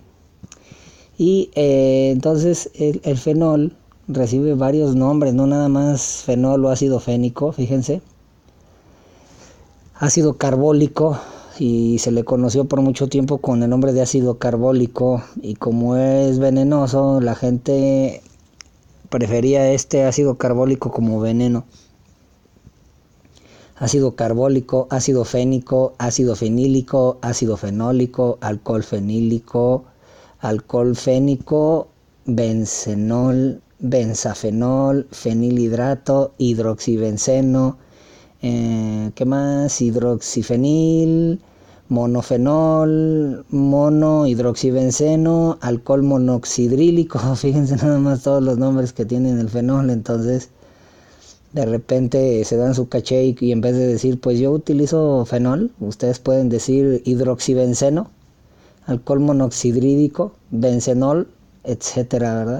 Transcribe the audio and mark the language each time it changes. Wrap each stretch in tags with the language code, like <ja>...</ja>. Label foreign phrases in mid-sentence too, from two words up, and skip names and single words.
<es>Y entonces el fenol recibe varios nombres, no nada más fenol o ácido fénico, fíjense. Ácido carbólico, y se le conoció por mucho tiempo con el nombre de ácido carbólico, y como es venenoso, la gente prefería este ácido carbólico como veneno. Ácido carbólico, ácido fénico, ácido fenílico, ácido fenólico, alcohol fenílico, alcohol fénico, bencenol, benzafenol, fenilhidrato, hidroxibenceno, ¿qué más? Hidroxifenil, monofenol, monohidroxibenceno, alcohol monoxidrílico. Fíjense nada más todos los nombres que tienen el fenol. Entonces, de repente se dan su caché y en vez de decir, pues yo utilizo fenol, ustedes pueden decir hidroxibenceno, alcohol monoxidrílico, bencenol, etcétera, ¿verdad?</es>